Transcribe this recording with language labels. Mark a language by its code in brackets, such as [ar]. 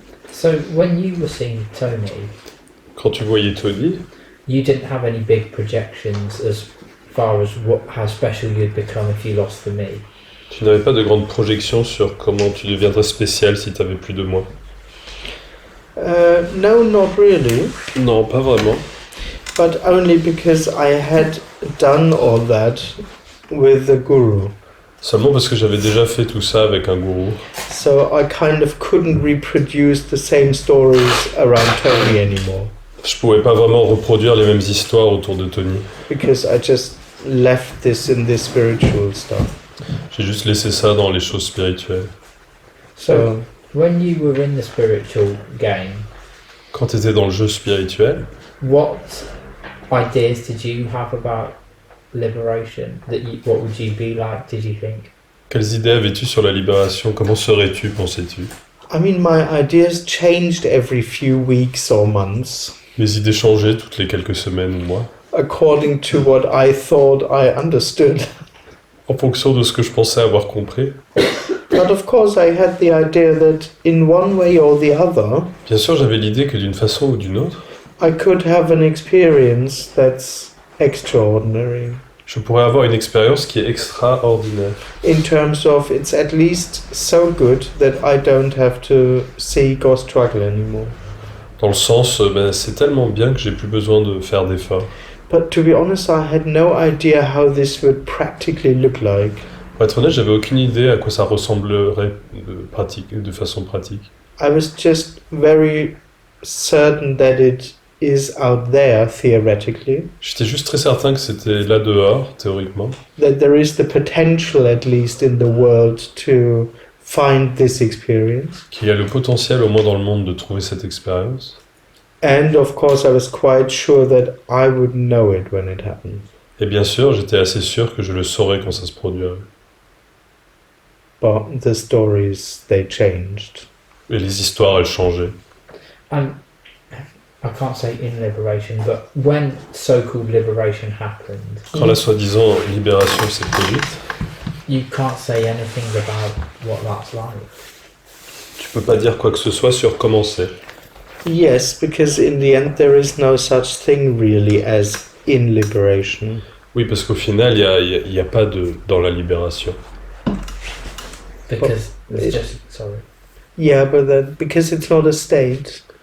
[en] So when you were seeing Tony, [fr] Quand tu voyais Tony, [en] you didn't have any big projections as far as how special you'd become if you lost the me. [fr] tu n'avais pas de grande projection sur comment tu deviendrais spécial si tu avais plus de moi. [en] No, not really. [fr] Non, pas vraiment. [en] But only because I had done all that with the guru. [fr] Seulement parce que j'avais déjà fait tout ça avec un gourou. [en] So I kind of couldn't reproduce the same stories around Tony anymore. [fr] Je pouvais pas vraiment reproduire les mêmes histoires autour de Tony. [en] Because I just left this in this spiritual stuff. [fr] J'ai juste laissé ça dans les choses spirituelles. [en] So When you were in the spiritual game, [fr] Quand tu étais dans le jeu spirituel, [en] what ideas did you have about liberation? What would you be like, did you think? [fr] quelles idées avais-tu sur la libération? Comment serais-tu, pensais-tu? [en] I mean, my ideas changed every few weeks or months [fr] Mes idées changeaient toutes les quelques semaines ou mois, [en] according to what I thought I understood. [fr] en fonction de ce que je pensais avoir compris. [en] But of course, I had the idea that in one way or the other, [fr] Bien sûr, j'avais l'idée que d'une façon ou d'une autre, [en] I could have an experience that's extraordinary. [fr] je pourrais avoir une expérience qui est extraordinaire. [en] In terms of it's at least so good that I don't have to see God struggle anymore. [fr] Dans le sens, c'est tellement bien que j'ai plus besoin de faire d'efforts. [en] But to be honest, I had no idea how this would practically look like. [fr] Pour être honnête, j'avais aucune idée à quoi ça ressemblerait de façon pratique. [en] I was just very certain that it is out there theoretically, [fr] J'étais juste très certain que c'était là dehors, théoriquement, [en] that there is the potential at least in the world to find this experience. [fr] qu'il y a le potentiel au moins dans le monde de trouver cette expérience. [en] And of course, I was quite sure that I would know it when it happened. [fr] Et bien sûr, j'étais assez sûr que je le saurais quand ça se produirait. [en] But the stories, they changed. [fr] Et les histoires, elles changeaient. [en] And I can't say in liberation, but when so-called liberation happened, [fr] Quand la soi-disant libération s'est produite, [en] you can't say anything about what that's like. [fr] tu peux pas dire quoi que ce soit sur comment c'est. [en] Yes, because in the end, there is no such thing really as in liberation. [fr] Oui, parce qu'au final, il y a pas de dans la libération. [en] Because it- it's just, sorry. Yeah, but that because it's not a state.